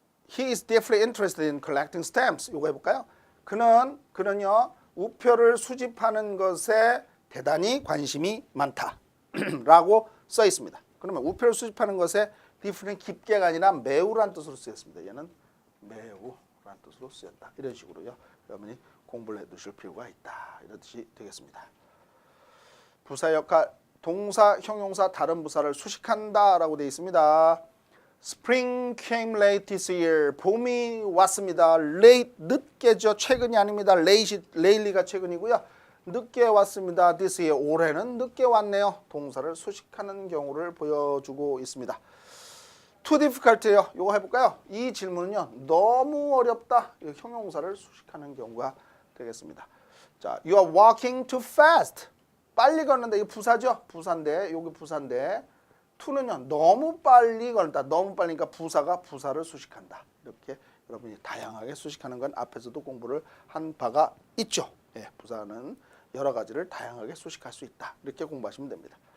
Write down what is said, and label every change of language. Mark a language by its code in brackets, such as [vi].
[en] He is deeply interested in collecting stamps. [ko] 이거 해볼까요? 그는요 우표를 수집하는 것에 대단히 관심이 많다라고 써 있습니다. 그러면 우표를 수집하는 것에 deeply는 깊게가 아니라 매우란 뜻으로 쓰였습니다. 얘는 매우란 뜻으로 쓰였다. 이런 식으로요. 여러분이 공부를 해두실 필요가 있다. 이런 뜻이 되겠습니다. 부사 역할, 동사, 형용사, 다른 부사를 수식한다라고 되어 있습니다. [en] Spring came late this year. [ko] 봄이 왔습니다. late 늦게죠. 최근이 아닙니다. lately가 최근이고요. 늦게 왔습니다. this year 올해는 늦게 왔네요. 동사를 수식하는 경우를 보여주고 있습니다. [en] too difficult [ko] 요. 이거 해볼까요? 이 질문은요 너무 어렵다. 형용사를 수식하는 경우가 되겠습니다. [en] 자, you are walking too fast. [ko] 빨리 걷는데 이게 부사죠. 부사인데 여기 부사인데 to는요 너무 빨리 걸다. 너무 빨리니까 부사가 부사를 수식한다. 이렇게 여러분이 다양하게 수식하는 건 앞에서도 공부를 한 바가 있죠. 예, 부사는 여러 가지를 다양하게 수식할 수 있다. 이렇게 공부하시면 됩니다.